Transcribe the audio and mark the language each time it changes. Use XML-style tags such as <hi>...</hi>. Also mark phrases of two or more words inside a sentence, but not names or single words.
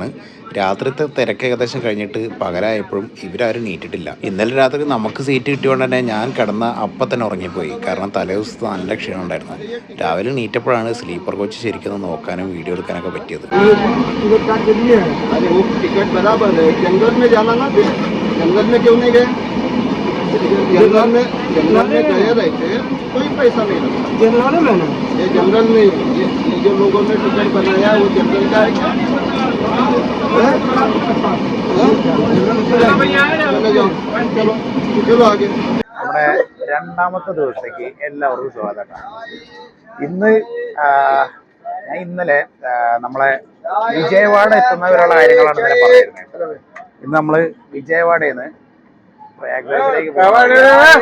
<ml>രാത്രിത്തെ തിരക്ക് ഏകദേശം കഴിഞ്ഞിട്ട് പകലായപ്പോഴും ഇവരാരും നീറ്റിട്ടില്ല. ഇന്നലെ രാത്രി നമുക്ക് സീറ്റ് കിട്ടിയോണ്ട് തന്നെ ഞാൻ കിടന്ന അപ്പം തന്നെ ഉറങ്ങിപ്പോയി. കാരണം തലേ ദിവസത്തെ നല്ല ക്ഷീണം ഉണ്ടായിരുന്നു. രാവിലെ നീറ്റപ്പോഴാണ്</ml> <en>sleeper coach</en> <ml>ശരിക്കും നോക്കാനും വീഡിയോ എടുക്കാനൊക്കെ പറ്റിയത്.</ml> <hi>जनरल में गए रहे थे, कोई पैसा नहीं लगा। जनरल में ना, ये जनरल नहीं, ये जो लोगों ने टिकट बनाया वो जनरल का है क्या? चलो चलो आगे.</hi> <ml>നമ്മുടെ രണ്ടാമത്തെ ദിവസത്തേക്ക് എല്ലാവർക്കും സ്വാഗതം. ഇന്ന് ഞാൻ ഇന്നലെ നമ്മളെ വിജയവാഡ എത്തുന്നവരുള്ള കാര്യങ്ങളാണ് ഇന്നലെ പറഞ്ഞിരുന്നത്. ഇന്ന് നമ്മൾ വിജയവാഡയിൽ നിന്ന് പ്രയാഗ്രാജിലേക്ക് പോകും.</ml>